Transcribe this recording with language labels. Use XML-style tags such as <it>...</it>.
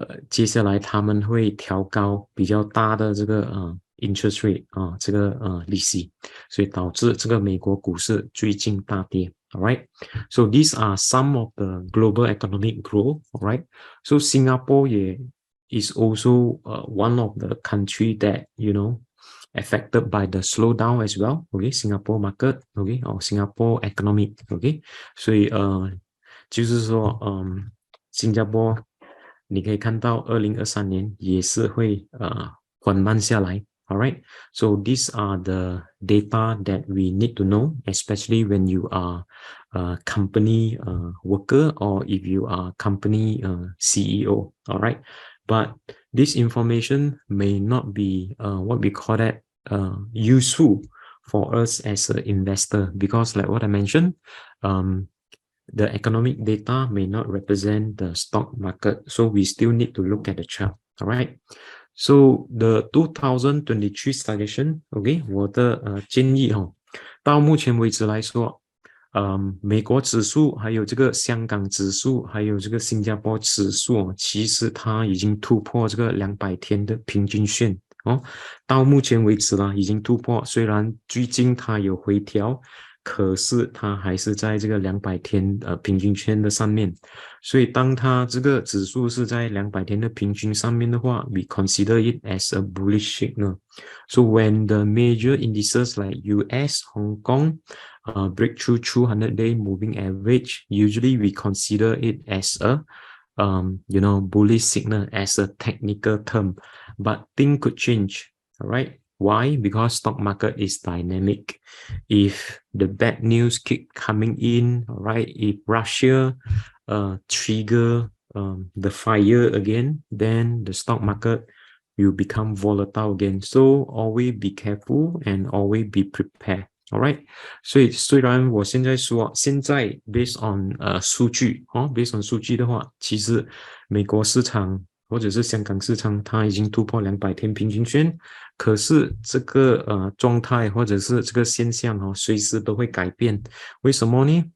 <zh>接下来他们会调高比较大的这个interest rate 这个利息所以导致这个美国股市最近大跌</zh> <en>Alright, so these are some of the global economic growth. Alright, so Singapore is also one of the country that affected by the slowdown as well. Okay, Singapore market. Okay, or Singapore economic.</en> <zh>Okay, 所以就是说新加坡你可以看到2023年也是会缓慢下来。</zh> <en>Alright, so these are the data that we need to know, especially when you are a company worker or if you are company CEO. Alright, but this information may not be what we call that useful for us as an investor because like what I mentioned, the economic data may not represent the stock market. So we still need to look at the chart. Alright. So the 2023 suggestion, OK，</en> <zh>我的建议到目前为止来说，美国指数还有这个香港指数还有这个新加坡指数其实它已经突破这个200天的平均线到目前为止啦已经突破，虽然最近它有回调。可是它还是在这个200天平均线的上面，所以当它这个指数是在200天的平均上面的话</zh> <en>we consider it as a bullish signal. So when the major indices like US, Hong Kong break through 200-day moving average, usually we consider it as a bullish signal as a technical term, but things could change, all right? Why? Because stock market is dynamic. If the bad news keep coming in, right? If Russia trigger the fire again, then the stock market will become volatile again. So always be careful and always be prepared.</en> <zh>Alright， 所以虽然我现在说现在</zh> <en>based on</en> <zh>数据based on 数据的话，其实美国市场或者是香港市场它已经突破200天平均线，可是这个状态或者是这个现象随时都会改变。为什么呢？</zh>